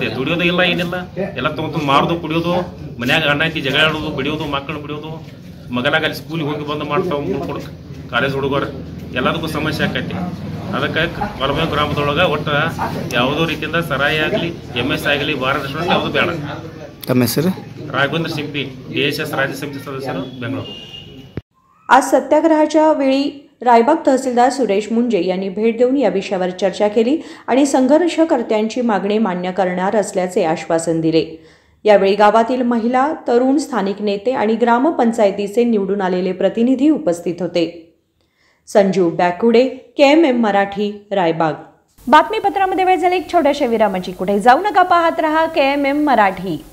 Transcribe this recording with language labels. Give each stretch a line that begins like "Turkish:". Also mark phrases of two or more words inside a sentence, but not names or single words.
Kannada: ದುಡಿಯೋದು ಇಲ್ಲ, ಏನಿಲ್ಲ, ಎಲ್ಲ ತಗೊಂಡು ಮಾರೋದು, ಕುಡಿಯೋದು, ಮನ್ಯಾಗ ಅಣ್ಣ ಐತಿ ಜಗಳ ಆಡೋದು, ಬಿಡಿಯೋದು, ಮಕ್ಕಳು ಬಿಡಿಯೋದು, ಮಗಲಾಗ ಅಲ್ಲಿ ಸ್ಕೂಲಿಗೆ ಹೋಗಿ ಬಂದು ಮಾಡ್ತಾವ ಕೊಡಕ್ಕೆ ಕಾಲೇಜ್ ಹುಡುಗರು ಎಲ್ಲದಕ್ಕೂ ಸಮಸ್ಯೆ ಆಕೈತಿ. ಅದಕ್ಕೆ ಪಾಲವಾಯಿ ಗ್ರಾಮದೊಳಗೆ ಒಟ್ಟು ಯಾವುದೋ ರೀತಿಯಿಂದ ಸರಾಯಿ ಆಗಲಿ MS ಆಗಲಿ ಬಾರ್ ರೆಸ್ಟೋರೆಂಟ್ ಯಾವುದು ಬೇಡ. ತಮ್ಮ ಹೆಸರು?
Marathi: राघवेंद्र शिंपी, DSS राज्य समिती सदस्य, बेंगळूर. आज सत्याग्रहाच्या वेळी रायबाग तहसीलदार सुरेश मुंजे यांनी भेट देऊन या विषयावर चर्चा केली आणि संघर्षकर्त्यांची मागणी मान्य करणार असल्याचे आश्वासन दिले. यावेळी गावातील महिला, तरुण, स्थानिक नेते आणि ग्रामपंचायतीचे निवडून आलेले प्रतिनिधी उपस्थित होते. संजू बॅकुडे, KMM मराठी, रायबाग. बातमीपत्रामध्ये वेळ झाली एक छोट्याशा विरामाची. कुठे जाऊ नका, पाहत रहा KMM मराठी.